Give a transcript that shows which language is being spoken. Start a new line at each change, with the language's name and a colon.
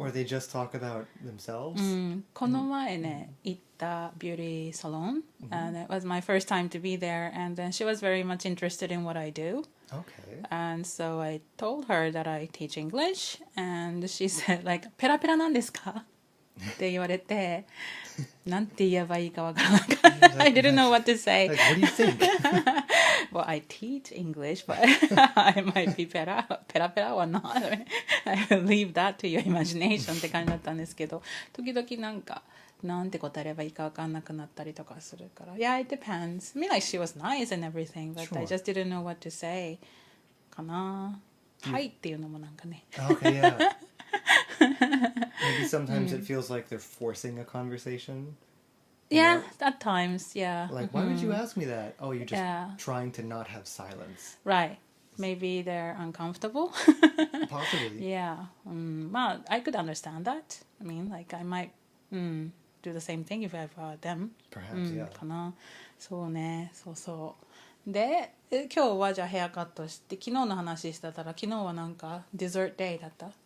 English: or they just talk about themselves.
Japanese: この前ね、行ったビューティーサロン、
English: and it was my first time to be there, and then she was very much interested in what I do. Okay. And so I told her that I teach English, and she said,
Japanese: ペラペラなんですか? って言われてなんて言えばいいかわからなかった。
English: I didn't know what to say. Like, what do you think? Well, I teach English, but I might be
Japanese: ペラは
English: not. I will leave that to your imagination
Japanese: って感じだったんですけど、時々なんて答えればいいか分かんなくなったりとかするから。
English: Yeah, it depends. I mean, like, she was nice and everything, but I just didn't know what to say.
Japanese: かな。はいっていうのもなんかね。
English: Okay, yeah. Maybe sometimes it feels like they're forcing a conversation. Yeah, at times, yeah. Like, why would you ask me that? Oh, you're just trying to not have silence. Right. Maybe they're uncomfortable. Possibly. Yeah. Well, I could understand that. I mean, like, I might do the same thing if I were them. Perhaps, yeah.
Japanese: かな。そうね、そうそう。で、今日はじゃあヘアカットして、昨日の話してたら、昨日はなんかデザートデイだった。